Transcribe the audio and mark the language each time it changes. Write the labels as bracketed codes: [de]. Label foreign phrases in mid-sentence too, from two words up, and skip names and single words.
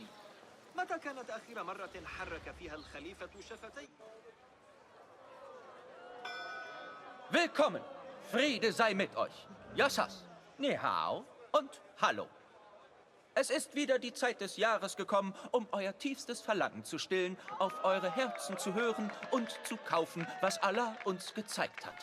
[ar] متى كانت آخر مرة حرك فيها الخليفة شفتيه؟ [de] Willkommen! Friede sei mit euch. Yassas, [zh] 你好 [de] und Hallo. Es ist wieder die Zeit des Jahres gekommen, um euer tiefstes Verlangen zu stillen, auf eure Herzen zu hören und zu kaufen, was Allah uns gezeigt hat.